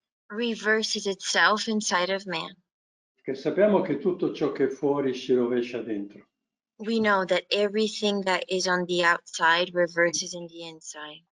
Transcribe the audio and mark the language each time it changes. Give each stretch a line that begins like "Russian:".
English: reverses itself inside of man.
Italian: che sappiamo che tutto ciò che è fuori si rovescia dentro.
English: We know that everything that is on the outside reverses in the inside.